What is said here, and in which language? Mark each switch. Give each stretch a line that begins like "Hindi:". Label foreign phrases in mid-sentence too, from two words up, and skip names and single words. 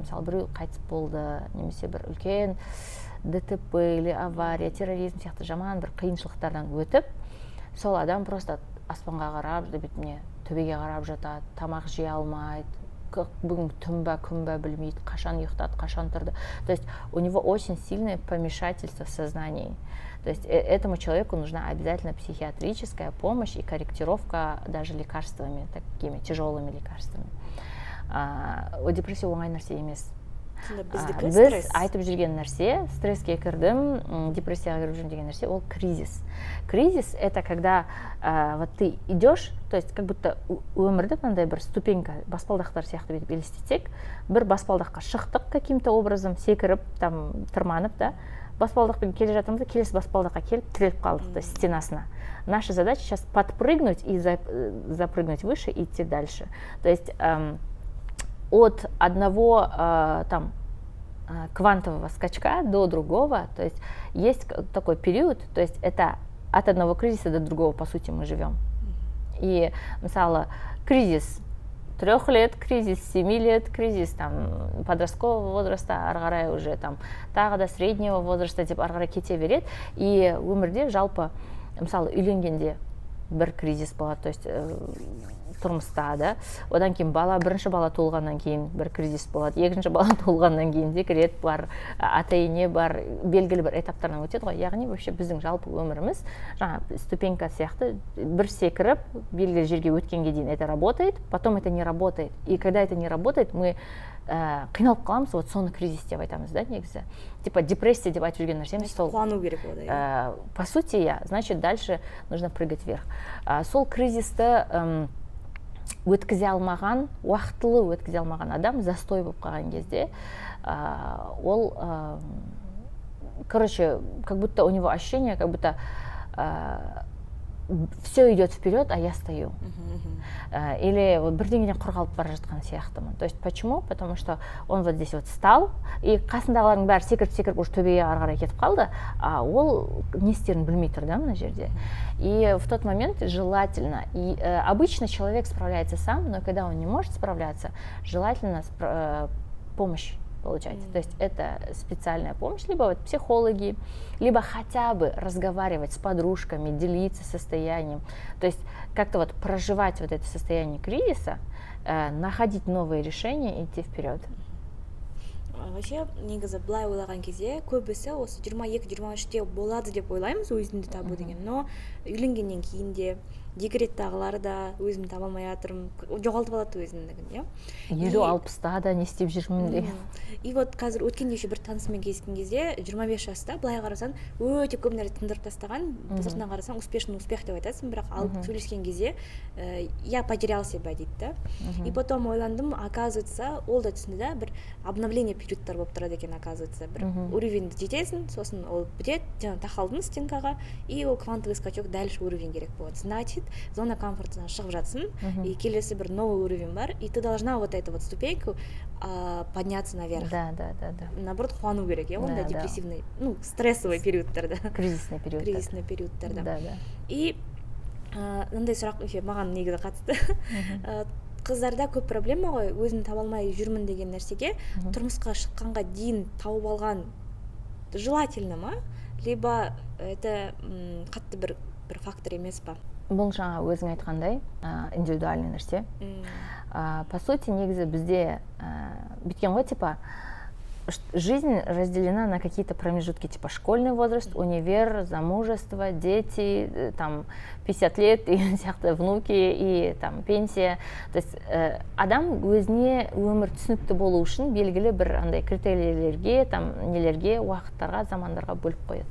Kazakh: Мысалы, біреу қайтыс болды, немесе бір үлкен
Russian: ДТП или авария,
Kazakh: терроризм сияқты жаман бір қиыншылықтардан өтіп, сол адам просто аспанға қарап, бетіне төбеге қарап жатады, тамақ жей алмайды, бүгін түн ба күн ба білмейді, қашан ұйықтады, қашан тұрды.
Russian: То есть у него очень сильное помешательство в сознании. То есть этому человеку нужна обязательно психиатрическая помощь и корректировка даже лекарствами, такими тяжелыми лекарствами.
Kazakh: Депрессия оңай нәрсе емес. Біз айтып жүрген нәрсе, стресске кірдім, депрессияға кіріп жүрген деген нәрсе, ол кризис.
Russian: Кризис – это когда вот ты идешь, то есть как будто
Kazakh: өмірді мынандай бір ступенька, баспалдақтар сияқты бүйтіп елестетсек, бір баспалдаққа шықтық
Russian: каким-то образом,
Kazakh: секіріп, там, тырманып, да, баспалдақпен келе жатырмыз, келесі баспалдаққа келіп тіреліп қалдық,
Russian: то есть стенасына. Наша задача сейчас подпрыгнуть и запрыгнуть выше и идти дальше. То есть от одного там квантового скачка до другого, то есть такой период, то есть это от одного кризиса до другого, по сути, мы живем. И, мысалы, кризис 3 лет, кризис 7 лет, кризис там подросткового возраста,
Kazakh: ары қарай
Russian: уже там
Kazakh: тағы да
Russian: среднего возраста
Kazakh: деп ары қарай кете береді. И өмірде жалпы, мысалы, үйленгенде бір кризис болады,
Russian: то есть
Kazakh: тұрмыста, да, одан кейін бірінші бала туылғаннан кейін бір кризис болады, екінші бала туылғаннан кейін декрет бар, ата-ене бар, белгілі бір этаптардан өтеді ғой. Яғни вообще біздің жалпы өміріміз жаңа ступенька сияқты бір секіріп белгілі жерге өткенге дейін
Russian: это работает, потом это не работает. И когда это не работает, мы
Kazakh: қиналып қаламыз, вот соны кризис деп айтамыз, да, негізі. Типа депрессия деп айтып жүрген нәрсеміз сол. Қуану керек ода.
Russian: По сути, значит, дальше нужно прыгать вверх.
Kazakh: Сол кризисті өткізе алмаған, уақытылы өткізе алмаған адам застой болып қалған кезде, ол, короче,
Russian: как будто у него ощущение, как будто все идет вперед, а я стою. Или вот
Kazakh: бірдеңеден құр қалып бара жатқан сияқтымын.
Russian: То есть почему? Потому что он вот здесь вот стал,
Kazakh: и қасындағылардың бәрі секіріп уже төбеге ары қарай кетіп қалды, а ол не істерін білмей тұр, да, мына жерде.
Russian: И в тот момент желательно, и обычно человек справляется сам, но когда он не может справляться, желательно помощь получать. То есть это специальная помощь, либо вот психологи, либо хотя бы разговаривать с подружками, делиться состоянием. То есть как-то вот проживать вот это состояние кризиса, находить новые решения и идти вперед. Вообще,
Kazakh: негізі былай ойлаған кезде көбісі осы 22-23-те болады деп ойлаймыз өзімді табу деген, но үйленгеннен кейін де декреттағылар да өзімді таба алмай жатырмын, жоғалтып алады өзімдігін, 50-60-та да не істеп жүрмін деген. И вот қазір өткенде еще бір танысымен кездескен кезде 25 жаста былай қарасаң өте көп нәрсе тындырып тастаған, сыртынан қарасаң
Russian: успешный успех
Kazakh: деп айтасың, бірақ алып сөйлескен кезде
Russian: я потерял себя
Kazakh: дейді да. И потом ойландым, оказывается, ол да түсінді да, бір обновление периодтар болып тұрады екен, оказывается, бір уровеньді жетесің, сосын ол бітеді, жаңа тақалдың стенкаға, и ол
Russian: квантовый скачок дальше
Kazakh: уровень керек болады. Значит, зона комфортынан шығып жатсың, и келесі бір новый уровень бар,
Russian: и ты должна вот эту вот ступеньку подняться наверх. Да. Наоборот,
Kazakh: қуану керек, онда
Russian: депрессивный, стрессовый
Kazakh: периодтарда.
Russian: Кризисный
Kazakh: периодтарда.
Russian: Да.
Kazakh: И мындай сұрақ маған негізі қатысты. Қыздарда көп проблема ғой, өзімді таба алмай жүрмін деген нәрсеге тұрмысқа шыққанға дейін тауып алған желательно ма,
Russian: либо это
Kazakh: қатты бір фактор емес па? Бұл жаңа өзің айтқандай индивидуальный нәрсе. По сути, негізі бізде біткен ғой,
Russian: типа, жизнь разделена на какие-то промежутки, типа школьный возраст, универ, замужество, дети, там 50 лет, и сияқты внуки, и там пенсия.
Kazakh: То есть адам өзіне өмір түсінікті болу үшін белгілі бір андай критерийлерге, там нелерге, уақыттарға, замандарға бөліп қояды.